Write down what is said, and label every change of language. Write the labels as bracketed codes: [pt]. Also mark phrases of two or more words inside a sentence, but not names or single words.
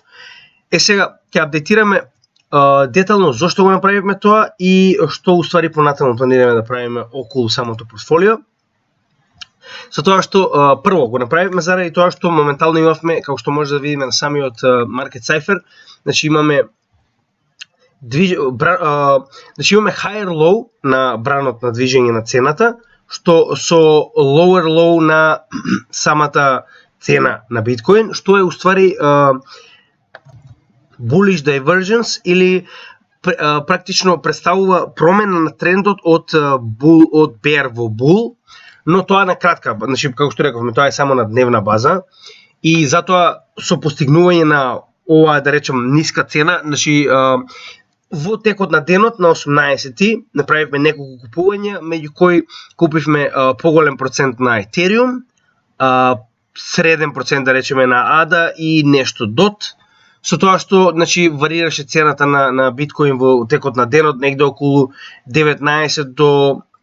[mk] Сега ќе апдейтираме детално зошто го направивме тоа и што уствари понатаму планираме да правиме околу самото портфолио. Со тоа што прво го направивме заради тоа што моментално имавме, како што може да видиме на самиот Market Cipher, значи имаме имаме [en] higher low [mk] на бранот на движење на цената, што со [en] lower low [mk] на самата цена на биткоин, што е уствари [en] bullish divergence [mk] или практично представува промена на трендот од bear во bull, но тоа на кратка, значи како што рековме, тоа е само на дневна база и затоа со постигнување на оваа, да речем, ниска цена, значи во текот на денот на 18-ти направивме неколку купувања, меѓу кои купивме поголем процент на Ethereum, среден процент, да речеме, на ADA и нешто DOT, со тоа што, значи, варираше цената на биткоин во текот на денот негде околу 19 до